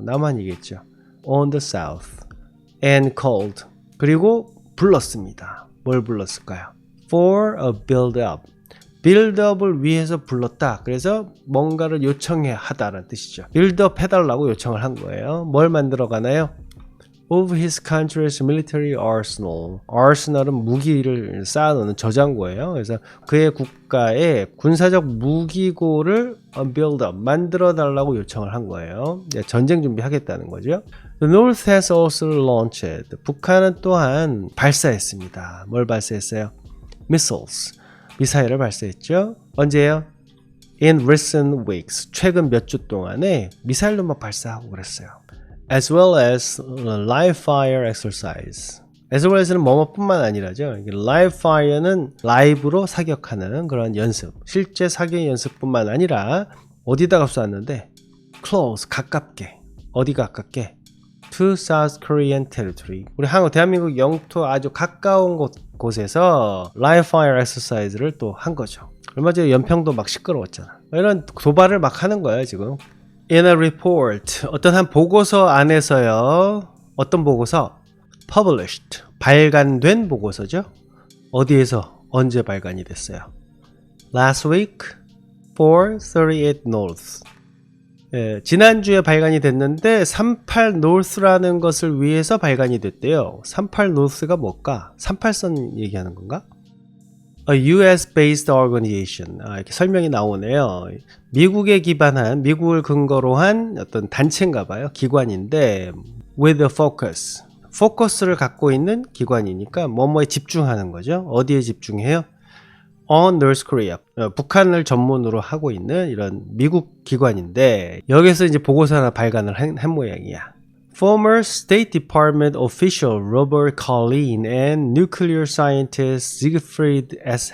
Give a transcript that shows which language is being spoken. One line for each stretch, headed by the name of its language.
Korean: 남한이겠죠.
English: On the south. And called,
Korean: 그리고 불렀습니다. 뭘 불렀을까요?
English: For a build-up.
Korean: build-up을 위해서 불렀다. 그래서 뭔가를 요청해 하다라는 뜻이죠. build-up 해달라고 요청을 한 거예요. 뭘 만들어 가나요?
English: Of his country's military arsenal.
Korean: arsenal은 무기를 쌓아놓는 저장고예요. 그래서 그의 국가의 군사적 무기고를 build-up, 만들어 달라고 요청을 한 거예요. 전쟁 준비하겠다는 거죠.
English: The North has also launched.
Korean: 북한은 또한 발사했습니다. 뭘 발사했어요? Missiles, 미사일을 발사했죠. 언제요?
English: In recent weeks,
Korean: 최근 몇 주 동안에 미사일로 막 발사하고 그랬어요.
English: As well as live fire exercise.
Korean: As well as는 뭐뭐뿐만 아니라죠. live fire는 라이브로 사격하는 그런 연습, 실제 사격 연습뿐만 아니라 어디다가 쏘았는데 close, 가깝게. 어디 가깝게?
English: To South Korean territory.
Korean: 우리 대한민국 영토 아주 가까운 곳에서 live fire exercise를 또 한 거죠. 얼마 전에 연평도 막 시끄러웠잖아. 이런 도발을 막 하는 거예요, 지금.
English: In a report,
Korean: 어떤 한 보고서 안에서요. 어떤 보고서? Published, 발간된 보고서죠. 어디에서 언제 발간이 됐어요?
English: Last week, 438 North.
Korean: 예, 지난주에 발간이 됐는데 38 North라는 것을 위해서 발간이 됐대요. 38 North가 뭘까? 38선 얘기하는 건가?
English: A US-based organization.
Korean: 이렇게 설명이 나오네요. 미국에 기반한, 미국을 근거로 한 어떤 단체인가 봐요. 기관인데,
English: with a focus.
Korean: 포커스를 갖고 있는 기관이니까 뭐뭐에 집중하는 거죠. 어디에 집중해요?
English: On North Korea.
Korean: 북한을 전문으로 하고 있는 이런 미국 기관인데, 여기서 이제 보고서 하나 발간을 한 모양이야.
English: Former State Department official Robert Colleen and nuclear scientist Siegfried S.